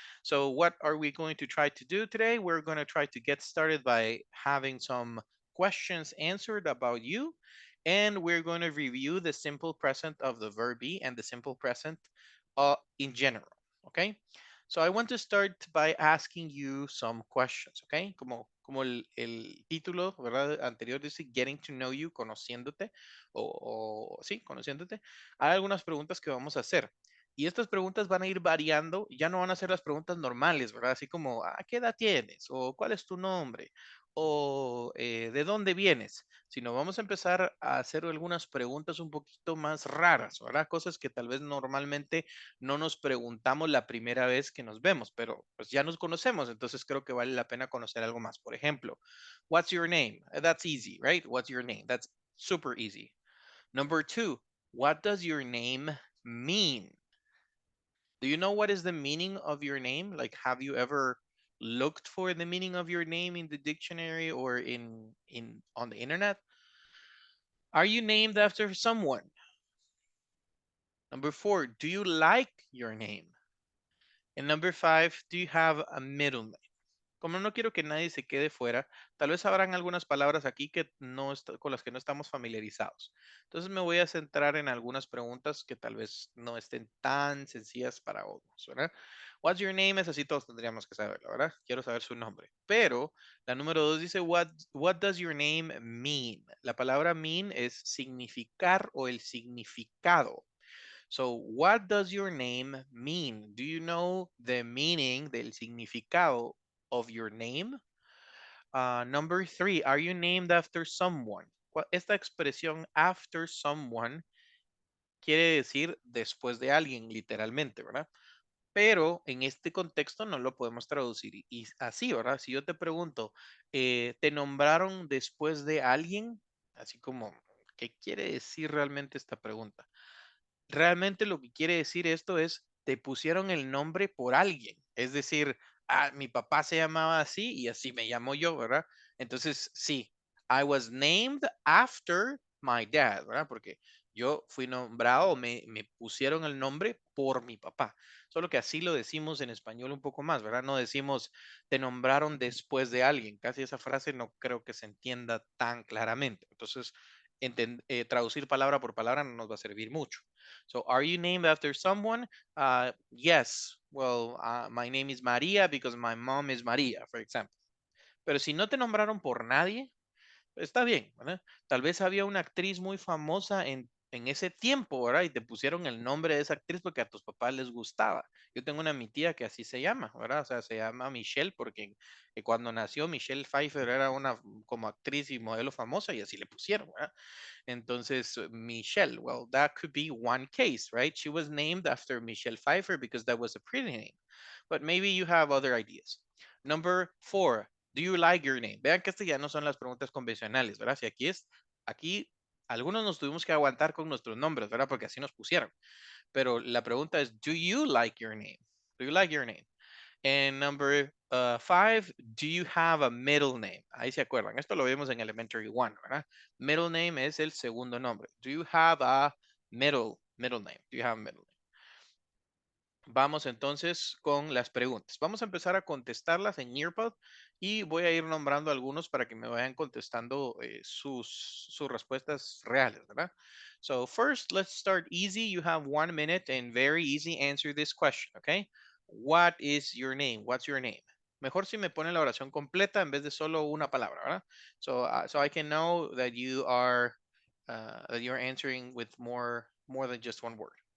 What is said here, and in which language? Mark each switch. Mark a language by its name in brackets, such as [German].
[English] So what are we going to try to do today? We're going to try to get started by having some questions answered about you. And we're going to review the simple present of the verb be and the simple present in general. Okay. So I want to start by asking you some questions, okay? [Spanish] Como el título, ¿verdad? Anterior dice Getting to Know You, conociéndote, sí, conociéndote. Hay algunas preguntas que vamos a hacer. Y estas preguntas van a ir variando, ya no van a ser las preguntas normales, ¿verdad? Así como, ¿qué edad tienes? O ¿cuál es tu nombre? O ¿de dónde vienes? Sino vamos a empezar a hacer algunas preguntas un poquito más raras, ¿verdad? Cosas que tal vez normalmente no nos preguntamos la primera vez que nos vemos, pero pues ya nos conocemos, entonces creo que vale la pena conocer algo más. Por ejemplo, [English] what's your name? That's easy, right? What's your name? That's super easy. Number 2, what does your name mean? Do you know what is the meaning of your name? Like, have you ever looked for the meaning of your name in the dictionary or in on the internet? Are you named after someone? Number 4, do you like your name? And number 5, do you have a middle name? [Spanish] Como no quiero que nadie se quede fuera, tal vez habrán algunas palabras aquí que con las que no estamos familiarizados. Entonces me voy a centrar en algunas preguntas que tal vez no estén tan sencillas para otros, ¿verdad? [English] What's your name? [Spanish] Es así, todos tendríamos que saberlo, ¿verdad? Quiero saber su nombre. Pero la número 2 dice, [English] what does your name mean? [Spanish] La palabra mean es significar o el significado. [English] So, what does your name mean? Do you know the meaning [Spanish] del significado [English] of your name? Number 3, are you named after someone? [Spanish] Esta expresión after someone quiere decir después de alguien, literalmente, ¿verdad? Pero en este contexto no lo podemos traducir y así, ¿verdad? Si yo te pregunto, ¿te nombraron después de alguien? Así como, ¿qué quiere decir realmente esta pregunta? Realmente lo que quiere decir esto es, te pusieron el nombre por alguien. Es decir, mi papá se llamaba así y así me llamo yo, ¿verdad? Entonces, sí, [English] I was named after my dad, [Spanish] ¿verdad? Porque yo fui nombrado, me pusieron el nombre por mi papá. Solo que así lo decimos en español un poco más, ¿verdad? No decimos te nombraron después de alguien. Casi esa frase no creo que se entienda tan claramente. Entonces, traducir palabra por palabra no nos va a servir mucho. [English] So, are you named after someone? Yes. Well, my name is Maria because my mom is Maria, for example. [Spanish] Pero si no te nombraron por nadie, está bien, ¿verdad? Tal vez había una actriz muy famosa en ese tiempo, ¿verdad? Y te pusieron el nombre de esa actriz porque a tus papás les gustaba. Yo tengo una mi tía que así se llama, ¿verdad? O sea, se llama Michelle porque cuando nació Michelle Pfeiffer era una como actriz y modelo famosa y así le pusieron, ¿verdad? [English] Entonces, Michelle, well, that could be one case, right? She was named after Michelle Pfeiffer because that was a pretty name. But maybe you have other ideas. Number 4, do you like your name? [Spanish] Vean que estas ya no son las preguntas convencionales, ¿verdad? Si aquí algunos nos tuvimos que aguantar con nuestros nombres, ¿verdad? Porque así nos pusieron. Pero la pregunta es, [English] do you like your name? Do you like your name? And number 5, do you have a middle name? [Spanish] Ahí se acuerdan. Esto lo vemos en Elementary One, ¿verdad? Middle name es el segundo nombre. [English] Do you have a middle name? Do you have a middle name? [Spanish] Vamos entonces con las preguntas. Vamos a empezar a contestarlas en Nearpod y voy a ir nombrando algunos para que me vayan contestando sus respuestas reales, ¿verdad? [English] So first, let's start easy. You have 1 minute and very easy answer this question, okay? What is your name? What's your name? [Spanish] Mejor si me pone la oración completa en vez de solo una palabra, ¿verdad? [English] So I can know that you're answering with more than just one word.